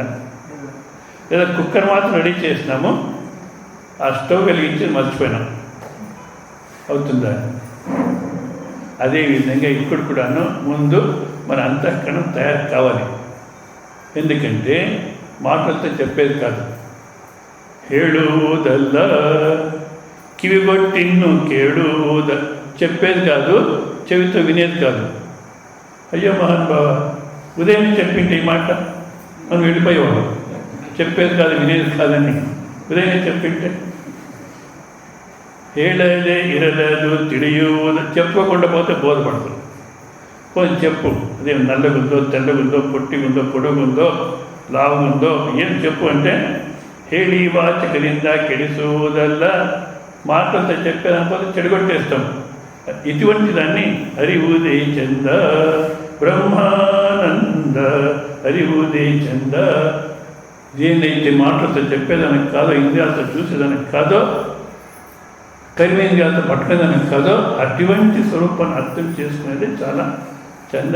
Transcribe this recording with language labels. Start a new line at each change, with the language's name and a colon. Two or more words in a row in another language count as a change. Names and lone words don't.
Telugu: లేదా కుక్కర్ మాత్రం రెడీ చేసినాము, ఆ స్టవ్ వెలిగించి మర్చిపోయినాం, అవుతుందా? అదేవిధంగా ఇక్కడ కూడాను ముందు మన అంతఃకరణం తయారు కావాలి. ఎందుకంటే మాటలతో చెప్పేది కాదు.
Kannada: ಹೇಳುವುದಲ್ಲ ಕಿವಿಗೊಟ್ಟಿನ್ನು ಕೇಳುವುದ
Telugu: చెప్పేది కాదు, చెవితో వినేది కాదు. అయ్యో మహానుభావ, ఉదయం చెప్పింటే ఈ మాట మనం వెళ్ళిపోయేవాడు, చెప్పేది కాదు వినేది కాదని ఉదయం చెప్పింటే.
Kannada: ಹೇಳದೆ ಇರಲದು ತಿಳಿಯುವುದು,
Telugu: చెప్పుకోకుండా పోతే బోధపడుతుంది. పోనీ చెప్పు, అదేం నల్లగుందో, తెల్లగుందో, పొట్టిగుందో, పొడుగుందో, లావుగుందో, ఏం చెప్పు అంటే
Kannada: ಹೇಳಿ ವಾಚಕರಿಂದ ಕೆಡಿಸುವುದಲ್ಲ,
Telugu: మాటలతో చెప్పేదానిపోతే చెడగొట్టేస్తాం. ఇటువంటి దాన్ని
Kannada: ಹರಿವುದೇ ಚಂದ ಬ್ರಹ್ಮಾನಂದ, ಹರಿವುದೇ ಚಂದ.
Telugu: దేన్నైతే మాటలతో చెప్పేదానికి కాదో, ఇంద్రియాలతో చూసేదానికి కాదో, కర్మేంద్రియాలతో పట్టుకునేదానికి కాదో, అటువంటి స్వరూపాన్ని అర్థం చేసుకునేది చాలా చంద.